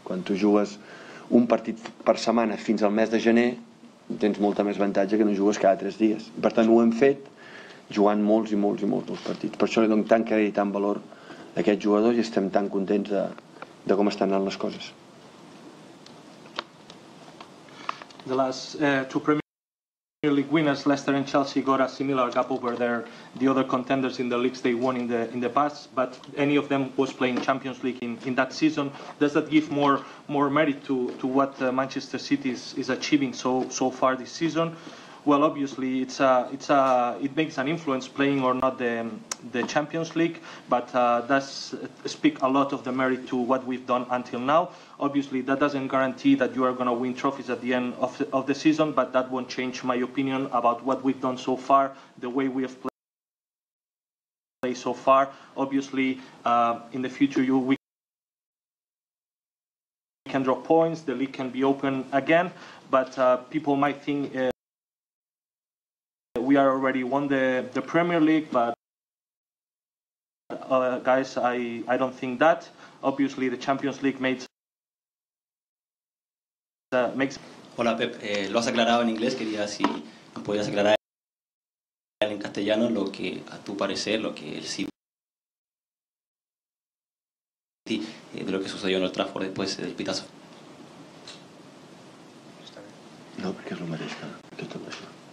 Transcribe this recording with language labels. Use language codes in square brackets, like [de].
[ca] Quan tu jugues un partit per setmana fins al mes de gener tens molta més avantatge que no jugues cada 3 dies. Per tant ho hem fet jugant molts partits. Per això li dono tant crèdit i tant valor a aquests jugadors i estem tan contents de com estan anant les coses. [en] The last two Premier League winners, Leicester and Chelsea, got a similar gap over the other contenders in the leagues they won in the past, but any of them was playing Champions League in that season. Does that give more merit to what Manchester City is achieving so far this season? Well, obviously it makes an influence playing or not the Champions League, but does speak a lot of the merit to what we've done until now. Obviously, that doesn't guarantee that you are going to win trophies at the end of the season, but that won't change my opinion about what we've done so far, the way we have played so far. Obviously, in the future, we can drop points, the league can be open again, but people might think we are already won the Premier League, but guys, I don't think that. Obviously, the Champions League made makes. [es] Hola Pep, lo has aclarado en inglés, quería si nos podías aclarar en castellano lo que a tu parecer, lo que el City de lo que sucedió en Old Trafford después del pitazo. [ca] No, perquè és el mateix que tot això.